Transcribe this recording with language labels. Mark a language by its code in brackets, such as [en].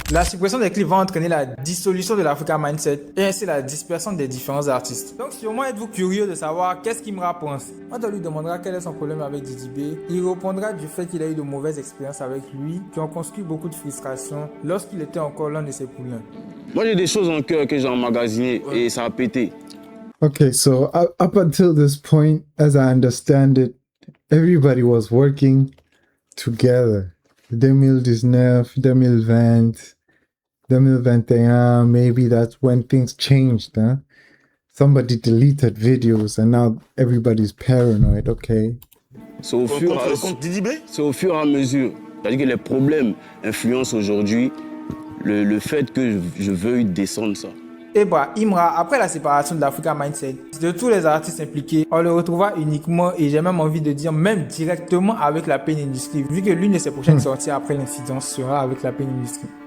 [fr] La suppression des clips va entraîner la dissolution de l'Africa Mindset et ainsi la dispersion des différents artistes. Donc sûrement êtes-vous curieux de savoir qu'est-ce qu'Imra pense. Quand on lui demandera quel est son problème avec Didi B, il répondra du fait qu'il a eu de mauvaises expériences avec lui qui ont construit beaucoup de frustration lorsqu'il était encore l'un de ses poulains. Moi j'ai des choses en cœur que j'ai emmagasinées et ça a pété. [en] Okay, so up until this point, as I understand it, everybody was working together. 2019, 2020, 2021, maybe that's when things changed, huh? Somebody deleted videos and now everybody's paranoid, okay? [fr] C'est au fur et à mesure. C'est-à-dire que les problèmes influencent aujourd'hui le fait que je veuille descendre ça. Et bah, Imra, après la séparation de l'Africa Mindset, de tous les artistes impliqués, on le retrouvera uniquement, et j'ai même envie de dire, même directement avec la Pain Industry, vu que l'une de ses prochaines sorties après l'incident sera avec la Pain Industry.